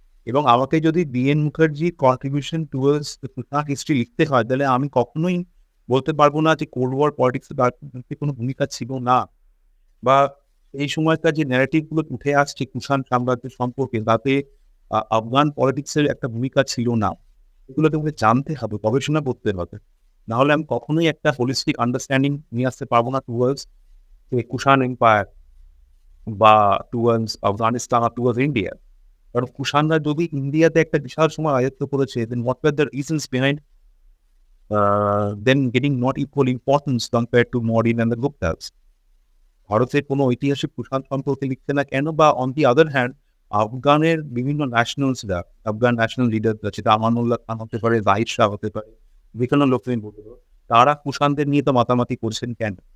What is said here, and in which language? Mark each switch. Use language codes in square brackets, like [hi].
[bn] এবং আমাকে যদি বি.এন. মুখার্জির কন্ট্রিবিউশন টুয়ার্ডস কুষাণ হিস্ট্রি লিখতে হয়, তাহলে আমি কখনোই বলতে পারবো না যে কোল্ড ওয়ার পলিটিক্সে তার কোনো ভূমিকা ছিল না, বা এই সময়কার যে ন্যারেটিভ গুলো উঠে আসছে কুষাণ সাম্রাজ্য সম্পর্কে, তাতে আফগান পলিটিক্সের একটা ভূমিকা ছিল না। এগুলো তোমাকে জানতে হবে, গবেষণা করতে হবে। না হলে আমি কখনোই একটা হোলিস্টিক আন্ডারস্ট্যান্ডিং নিয়ে আসতে পারবো না টুয়ার্ডস কুষাণ এম্পায়ার বা টুয়ার্ডস আফগানিস্তান আর টুয়ার্ডস ইন্ডিয়া। কারণ কুষাণরা যদি ইন্ডিয়াতে একটা বিশাল সময় রাজত্ব করেছে, [en] then what were the reasons behind them getting not equal importance compared to Mauryan and the Guptas? [bn] ভারতের কোনো ঐতিহাসিক কুষাণ সম্পর্কে লিখছে না কেন? বা [en] on the other hand [bn] আফগানের বিভিন্ন ন্যাশনালসরা, আফগান ন্যাশনাল লিডার, সেটা আমানুল্লাহ খান হতে পারে, জাহিদ শাহ হতে পারে, যেকোনো লোকজন বলতে পারো, তারা কুষাণদের নিয়ে তো মাতামাতি করছেন কেন?